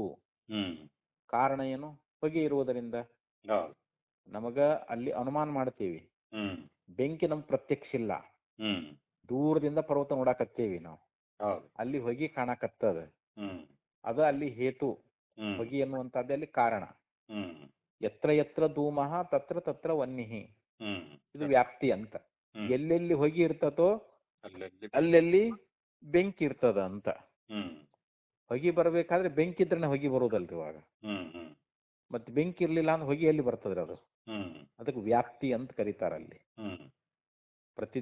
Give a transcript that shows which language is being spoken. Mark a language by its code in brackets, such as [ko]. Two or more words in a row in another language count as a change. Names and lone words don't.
[kn] ಕಾರಣ ಏನು? ಹೊಗೆ ಇರುವುದರಿಂದ ನಮಗ ಅಲ್ಲಿ ಅನುಮಾನ ಮಾಡ್ತೀವಿ. ಬೆಂಕಿ ನಮ್ಗೆ ಪ್ರತ್ಯಕ್ಷ ಇಲ್ಲ, ದೂರದಿಂದ ಪರ್ವತ ನೋಡಾಕತ್ತೇವಿ ನಾವು, ಅಲ್ಲಿ ಹೊಗೆ ಕಾಣಕತ್ತದ. ಅದು ಅಲ್ಲಿ ಹೇತು, ಹೊಗೆ ಎನ್ನುವಂತದ್ದೇ ಅಲ್ಲಿ ಕಾರಣ. [sa] ಯತ್ರ ಯತ್ರ ಧೂಮಃ ತತ್ರ ತತ್ರ ವನ್ನಿಹಿ, [kn] ಇದು ವ್ಯಾಪ್ತಿ ಅಂತ. ಎಲ್ಲೆಲ್ಲಿ ಹೊಗೆ ಇರ್ತತೋ ಅಲ್ಲೆಲ್ಲಿ ಬೆಂಕಿ ಇರ್ತದ ಅಂತ. ಹೊಗೆ ಬರ್ಬೇಕಾದ್ರೆ ಬೆಂಕಿ ಇದ್ರೇನೆ ಹೊಗೆ ಬರೋದಲ್ರಿ ಇವಾಗ. ಮತ್ತೆ ಬೆಂಕಿ ಇರ್ಲಿಲ್ಲ ಅಂದ್ರೆ ಹೊಗೆ ಎಲ್ಲಿ ಬರ್ತದ್ರಿ ಅದು? ಅದಕ್ಕೆ ವ್ಯಾಪ್ತಿ ಅಂತ ಕರೀತಾರ ಅಲ್ಲಿ.